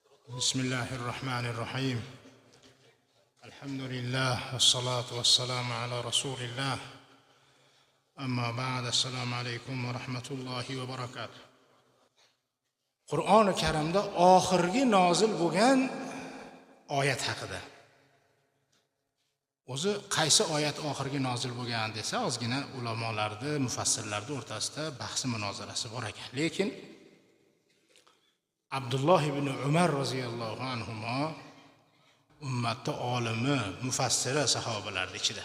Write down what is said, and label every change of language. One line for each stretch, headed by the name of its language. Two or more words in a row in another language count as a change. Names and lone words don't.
Arabic: بسم الله الرحمن الرحيم الحمد لله والصلاة والسلام على رسول الله أما بعد السلام عليكم ورحمة الله وبركاته.
Uzbek: Qur'oni Karimda oxirgi nozil bo'lgan oyat haqida. O'zi qaysi oyat oxirgi nozil bo'lgan desa, ozgina ulamolarda, mufassirlarda o'rtasida bahs munozarasi bor ekan. Lekin Abdulloh ibn Umar
Arabic: رضي الله عنهما
Uzbek: ummatda olimi, mufassiri sahobalar ichida.